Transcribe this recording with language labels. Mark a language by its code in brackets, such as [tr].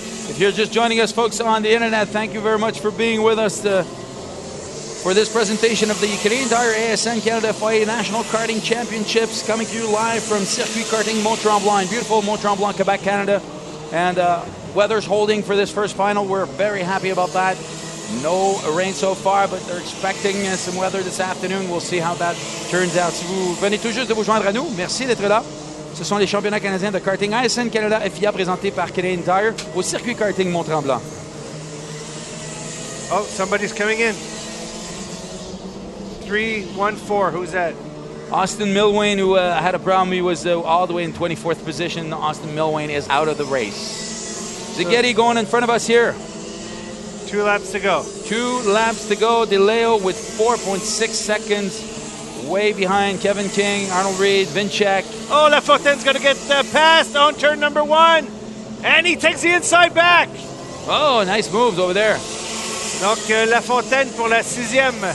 [en] If you're just joining us, folks, on the internet, thank you very much for being with us for this presentation of the Canadian Tire ASN Canada FIA National Karting Championships, coming to you live from Circuit Karting Mont-Tremblant, beautiful Mont-Tremblant, Quebec, Canada. And weather's holding for this first final. We're very happy about that. No rain so far, but they're expecting some weather this afternoon. We'll see how that turns out. [fr] Si vous venez tout juste de vous joindre à nous, merci d'être là. Ce sont les championnats canadiens de karting ASN Canada FIA présentés par Canadian Tire au Circuit Karting Mont-Tremblant. [en] Oh, somebody's coming in. 3-1-4, who's that? Austin Milwain, who had a problem. He was all the way in 24th position. Austin Milwain is out of the race. Zaghetti going in front of us here. 2 laps to go. 2 laps to go. Di Leo with 4.6 seconds. Way behind Kevin King, Arnold Reed, Vinchak. Oh, Lafontaine's going to get passed on turn number 1. And he takes the inside back. Oh, nice moves over there. [fr] Donc, Lafontaine pour la 6e.